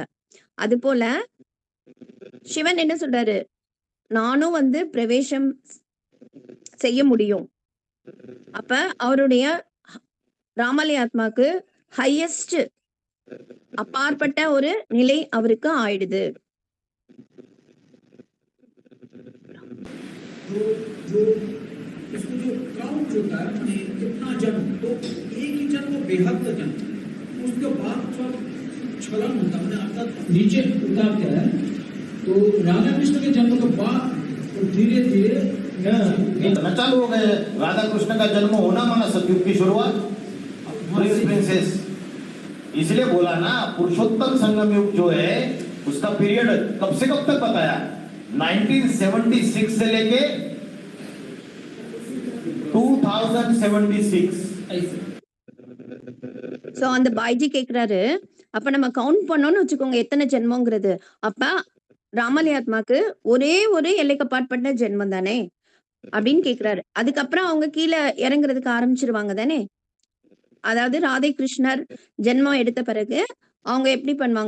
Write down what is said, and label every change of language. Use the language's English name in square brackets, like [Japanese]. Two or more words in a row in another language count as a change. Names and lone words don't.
[Tamil] அதுபோல சிவன் என்ன சொல்றாரு? நானும் வந்து பிரவேசம் செய்ய முடியும். அப்ப அவருடைய ராமலி ஆத்மாக்கு ஹையஸ்ட் அப்பாற்பட்ட ஒரு நிலை அவருக்கு ஆயிடுது. [Hindi] जो जो इसको जो काउंट होता है माने कितना जन्म, तो एक ही जन्म बेहद का जन्म, उसके बाद जब छलन होता है माने अर्थात नीचे उतारते हैं, तो राधा कृष्ण के जन्म के बाद तो धीरे धीरे इतना चालू हो गए। राधा कृष्ण का जन्म होना माना सतयुग की शुरुआत, [English] prince princess. [Hindi] इसलिए बोला ना पुरुषोत्तम संगम युग जो है उसका पीरियड कब से कब तक बताया? 1976 से लेके 2076। [Tamil] சோ அந்த பாய்ஜி கேக்குறாரு, அப்ப நம்ம கவுண்ட் பண்ணோம்னு வச்சுக்கோங்க எத்தனை ஜென்மங்கிறது. அப்ப ராமலி ஆத்மாக்கு ஒரே ஒரு எல்லைக்கு அப்பாற்பட்ட ஜென்மம் தானே அப்படின்னு கேக்குறாரு. அதுக்கப்புறம் அவங்க கீழே இறங்குறதுக்கு ஆரம்பிச்சிருவாங்க தானே. அதாவது ராதை கிருஷ்ணர் ஜென்மம் எடுத்த பிறகு அவங்க எப்படி பண்ணுவாங்க?